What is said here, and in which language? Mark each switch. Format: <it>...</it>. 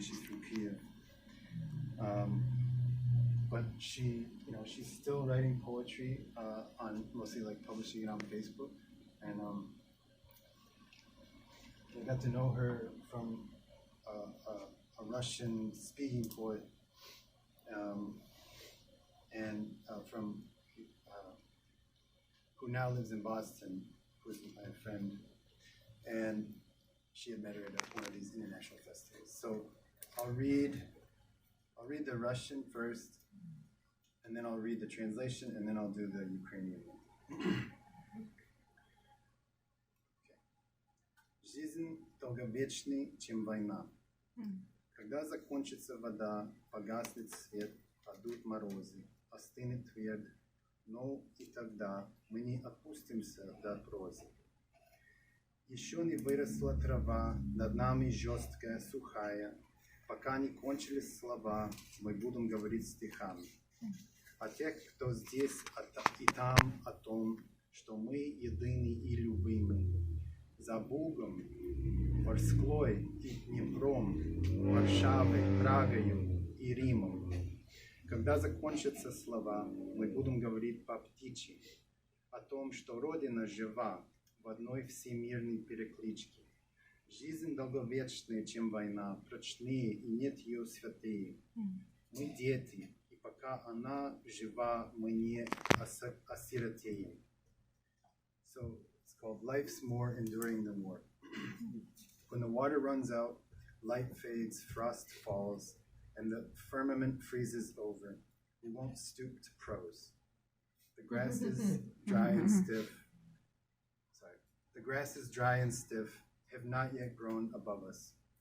<en>She's from Kiev. But she's still writing poetry on mostly like publishing it on Facebook, and I got to know her from a Russian-speaking poet, and from who now lives in Boston, who's my friend, and she had met her at one of these international festivals. So I'll read the Russian first, and then I'll read the translation, and then I'll do the Ukrainian one.</en> <ru>Жизнь долговечней, чем война. Когда закончится вода, погаснет свет, падут морозы, остынет твердь, но и тогда мы не опустимся до прозы. Еще не выросла трава, над нами жесткая, сухая, пока не кончились слова, мы будем говорить стихами. О тех, кто здесь и там, о том, что мы едины и любимы. За Бугом, Ворсклой и Днепром, Варшавой, Прагою и Римом. Когда закончатся слова, мы будем говорить по птичьи о том, что Родина жива в одной всемирной перекличке. Жизнь долговечнее, чем война, прочнее, и нет ее святые. Мы дети, и пока она жива, мы не осиротеем.</ru> <en>So it's called Life's More Enduring Than War. When the water runs out, light fades, frost falls, and the firmament freezes over, we won't stoop to prose. The grass is dry and stiff. The grass is dry and stiff, have not yet grown above us.</en>